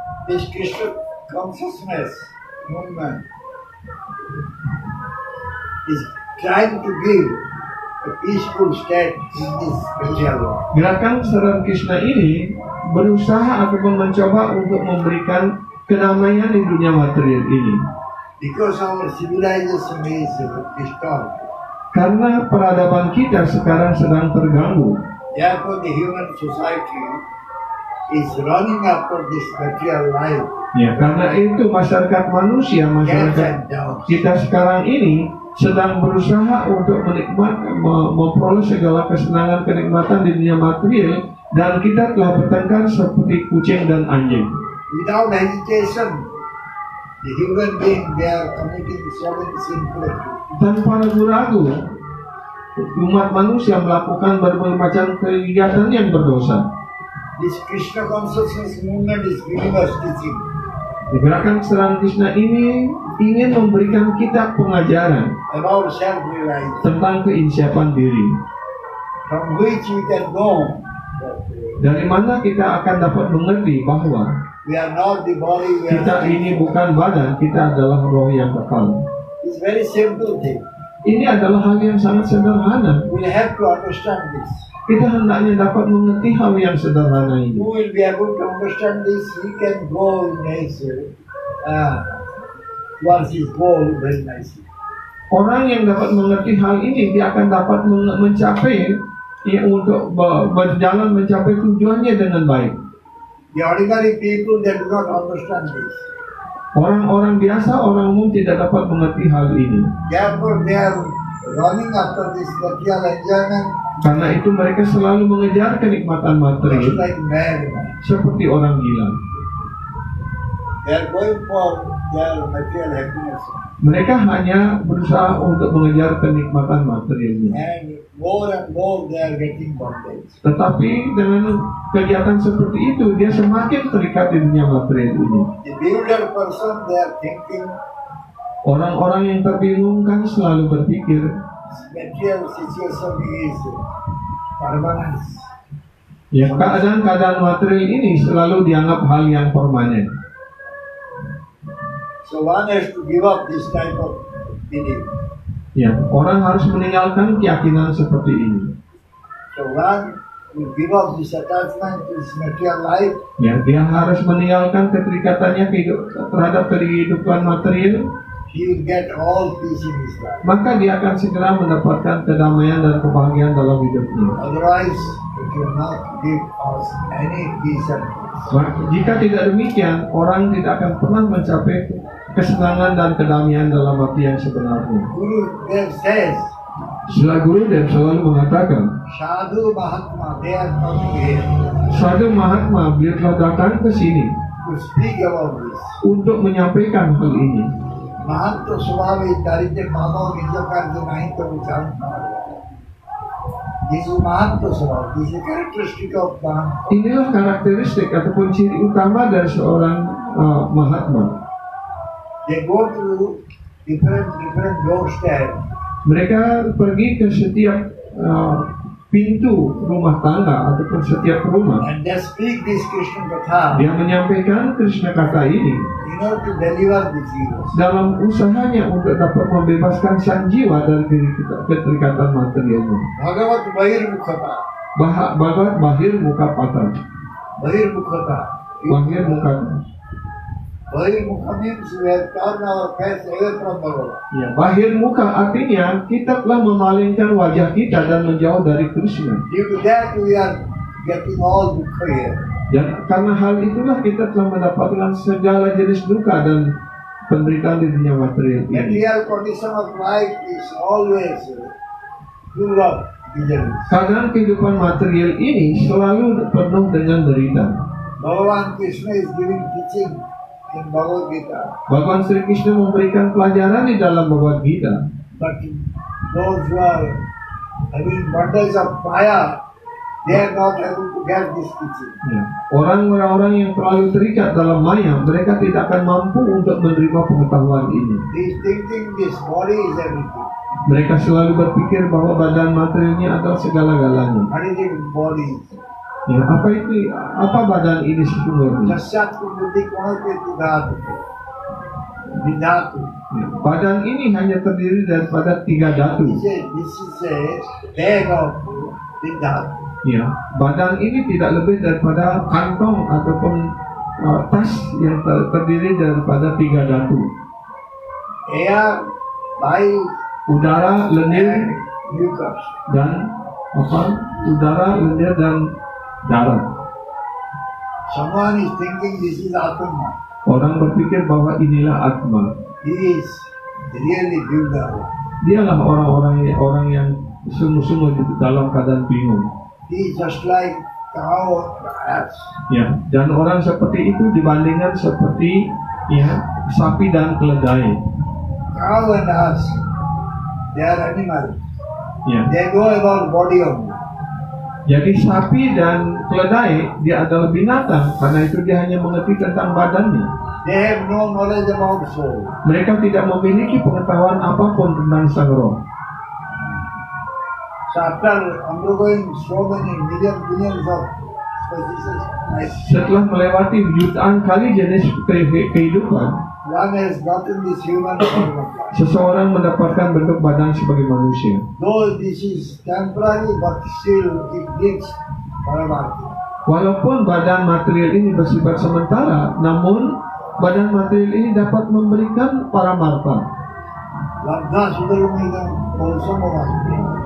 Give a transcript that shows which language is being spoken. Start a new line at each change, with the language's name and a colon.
English: This Krishna consciousness movement is trying to give a peaceful state in this material world.
Indonesian: Gerakan kesadaran Krishna ini berusaha ataupun mencoba untuk memberikan kedamaian di dunia material ini.
English: Because our civilization is disturbed.
Indonesian: Karena peradaban kita sekarang sedang terganggu.
English: Therefore, the human society is running after this material life,
Indonesian: Ya, karena itu masyarakat manusia,
English: gets
Indonesian: masyarakat
English: and downs.
Indonesian: kita sekarang ini sedang berusaha untuk memperoleh segala kesenangan kenikmatan di dunia material, dan kita telah bertengkar seperti kucing dan anjing.
English: Without hesitation, the human being, they are committing so many sinful activities.
Indonesian: Tanpa ragu-ragu, umat manusia melakukan berbagai macam kegiatan yang berdosa.
English: This Krishna consciousness movement is giving us teaching.
Indonesian: Gerakan Kesetaraan Krishna ini ingin memberikan kita pengajaran
English: About self-realization,
Indonesian: tentang keinsiapan diri,
English: from which we can know that
Indonesian: dari mana kita akan dapat mengerti bahwa
English: we are not the body, we
Indonesian: kita
English: are
Indonesian: ini bukan badan, kita adalah roh yang kekal.
English: It's very simple thing.
Indonesian: Ini adalah hal yang sangat sederhana.
English: We have to understand this.
Indonesian: Kita hendaknya dapat mengerti hal yang sederhana ini.
English: Who will be able to understand this, he can go in nature towards his goal very nicely.
Indonesian: Orang yang dapat mengerti hal ini, dia akan dapat mencapai untuk berjalan mencapai tujuannya dengan baik.
English: The ordinary people, they do not understand this.
Indonesian: Orang-orang biasa, orang umum tidak dapat mengerti hal ini.
English: Therefore, they are running after this material enjoyment
Indonesian: Karena itu mereka selalu mengejar kenikmatan
English: just
Indonesian: material
English: like mad.
Indonesian: seperti orang gila.
English: They are going for their material happiness.
Indonesian: Mereka hanya berusaha untuk mengejar kenikmatan materialnya.
English: And more they are getting bondage.
Indonesian: Tetapi dengan kegiatan seperti itu, dia semakin terikat di dunia material ini.
English: The bewildered person, they are thinking
Indonesian: Orang-orang yang terbingungkan selalu berpikir
English: material situation is permanent.
Indonesian: ya, keadaan-keadaan material ini selalu dianggap hal yang permanen.
English: So one has to give up this type of belief.
Indonesian: Ya, orang harus meninggalkan keyakinan seperti ini.
English: So one will give up this attachment to this material life.
Indonesian: Ya, dia harus meninggalkan keterikatannya terhadap kehidupan material,
English: He will get all peace in his life.
Indonesian: maka dia akan segera mendapatkan kedamaian dan kebahagiaan dalam hidupnya.
English: Otherwise, it will not give us any peace and peace.
Indonesian: Jika tidak demikian, orang tidak akan pernah mencapai kesenangan dan kedamaian dalam arti yang sebenarnya.
English: Guru Dev says,
Indonesian: Sila Guru Dev selalu mengatakan,
English: Sadhu Mahatma, they are coming here
Indonesian: Sadhu Mahatma, beliau telah datang ke sini
English: to speak about this.
Indonesian: untuk menyampaikan hal ini. Mahatma Swami Darite Mama Nijakar Nahi to Vichar.
English: This is Mahatma Swami. This is a characteristic of Mahatma.
Indonesian: Inilah karakteristik ataupun ciri utama dari seorang Mahatma.
English: They go to different doorsteps.
Indonesian: Mereka pergi ke setiap pintu rumah tangga ataupun setiap rumah.
English: And they speak this Krishna Katha
Indonesian: Dia menyampaikan Krishna kata ini
English: in order to deliver the jiva.
Indonesian: dalam usahanya untuk dapat membebaskan sang jiwa dari keterikatan materialnya. Bhagavat Bahir Mukhata. Bhagat bahir muka patah. Bahir Mukhata. Bahir muka.
English: Bahir Mukha means we have turned our face away from Bhagavan.
Indonesian: Ya, bahir muka artinya kita telah memalingkan wajah kita dan menjauh dari Krishna.
English: Due to that we are getting all dukkha here.
Indonesian: Dan karena hal itulah kita telah mendapatkan segala jenis duka dan penderitaan di dunia material ini.
English: Material condition of life is always full of misery.
Indonesian: Keadaan kehidupan material ini selalu penuh dengan derita.
English: Bhagavan Krishna is giving teaching in Bhagavad Gita.
Indonesian: Bhagavan Sri Krishna memberikan pelajaran di dalam Bhagavad Gita.
English: But those who are having bondage of Maya, they are not able to get this teaching.
Indonesian: Ya. Orang-orang yang terlalu terikat dalam maya, mereka tidak akan mampu untuk menerima pengetahuan ini.
English: They is thinking this body is everything.
Indonesian: Mereka selalu berpikir bahwa badan materialnya adalah segala-galanya.
English: What is it body?
Indonesian: Ya, apa badan ini sesungguhnya? Jasyat Buddhi Konote Vidhatu. Vidhatu. Ya, badan ini hanya terdiri daripada 3 datu.
English: This is a bag of Vidhatu.
Indonesian: Ya, badan ini tidak lebih daripada kantong ataupun tas yang terdiri daripada 3 datu.
English: Air, life,
Indonesian: Udara, lendir,
English: and mucus.
Indonesian: dan udara, lendir dan darah.
English: Someone is thinking this is Atma.
Indonesian: Orang berpikir bahwa inilah Atma.
English: He is really bewildered.
Indonesian: Dialah orang yang sungguh-sungguh di dalam keadaan bingung.
English: He is just like cow or ass.
Indonesian: Ya, dan orang seperti itu dibandingkan seperti ya sapi dan keledai.
English: Cow and ass, they are animals.
Indonesian: Ya,
English: They know about body only.
Indonesian: jadi sapi dan keledai dia adalah binatang karena itu dia hanya mengerti tentang badannya.
English: They have no knowledge about soul.
Indonesian: Mereka tidak memiliki pengetahuan apapun tentang sang roh.
English: So after undergoing so many billions of species, like
Indonesian: Setelah melewati jutaan kali jenis kehidupan,
English: one has gotten this human form of life.
Indonesian: seseorang mendapatkan bentuk badan sebagai manusia.
English: Though this is temporary, but still it gives paramati.
Indonesian: Walaupun badan material ini bersifat sementara, namun badan material ini dapat memberikan paramarta. Labdha Sudarumidam Bausamavasti.